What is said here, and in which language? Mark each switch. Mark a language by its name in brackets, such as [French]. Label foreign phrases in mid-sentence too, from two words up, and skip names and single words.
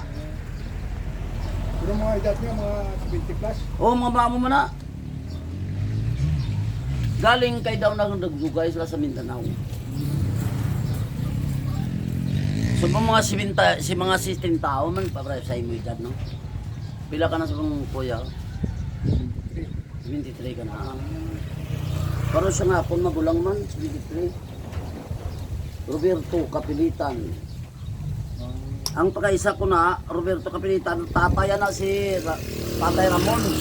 [Hiligaynon] Pero mga edad niya, mga 70 plus. Oo, mga mamo mo na. Galing kay daw nagdugay sila sa Mindanao. So mga 16 tao man para sa imo edad, no? Pila ka na sa mong kuya? 23 ka na. Pero siya nga kung magulang man, 23. Roberto Kapilitan. Ang pagkaisa ko na, Roberto Kapilitan, tataya na si Tatay Ramon.